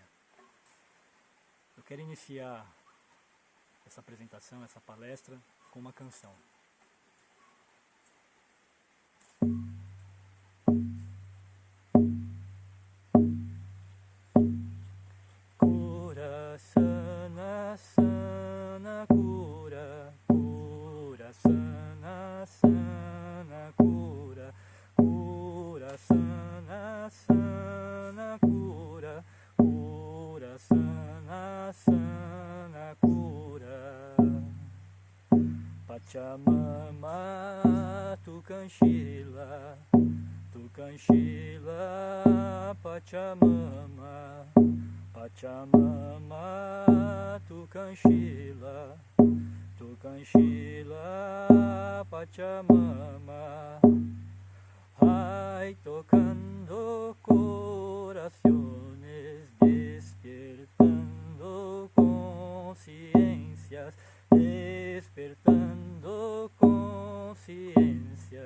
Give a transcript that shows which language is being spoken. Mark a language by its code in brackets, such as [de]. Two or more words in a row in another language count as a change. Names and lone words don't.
[pt] Eu quero iniciar essa apresentação, essa palestra, com uma canção. [es] Cura, sana, sana, cura, cura, sana, sana, cura, cura, sana, sana, cura, cura, sana, sana, cura. Pachamama, Tukanshila, Tukanshila, Pachamama, Pachamama, Tukanshila, Tukanshila, Pachamama. Ay, tocando corazones, despertando conciencias, despertando conciencias.